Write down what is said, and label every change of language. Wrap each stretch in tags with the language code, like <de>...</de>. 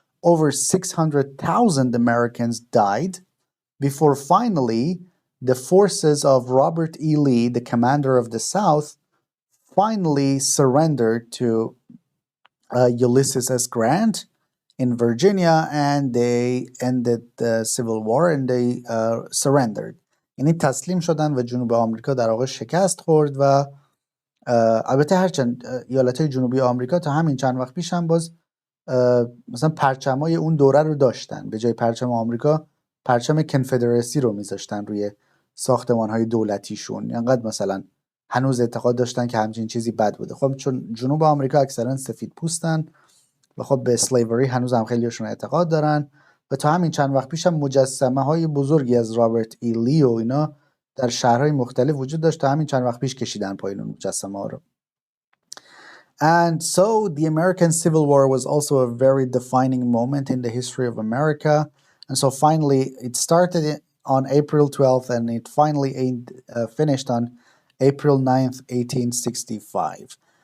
<en>Over 600,000 Americans died before finally the forces of Robert E. Lee, the commander of the South, finally surrendered to Ulysses S. Grant in Virginia, and they ended the Civil War and they surrendered.</en> <fa>یعنی تسلیم شدن و جنوب آمریکا در واقع شکست خورد و البته هرچند ایالتهای جنوبی آمریکا تا همین چند وقت پیش هم باز مثلا پرچمای اون دوره رو داشتن، به جای پرچم آمریکا پرچم کنفدرسی رو میذاشتن روی ساختمانهای دولتیشون. انقدر مثلا هنوز اعتقاد داشتن که همچین چیزی بد بوده. خب چون جنوب آمریکا اکثرا سفید پوستن و خب به اسلیوری هنوز هم خیلیشون اعتقاد دارن و تا همین چند وقت پیش هم مجسمه های بزرگی از رابرت ای لی و اینا در شهرهای مختلف وجود داشت. تا همین چند وقت پیش کشیدن پایین اون مجسمه ها رو.</fa> <en>And so the American Civil War was also a very defining moment in the history of America. And so finally it started on April 12th and it finally finished on April 9th, 1865.</en>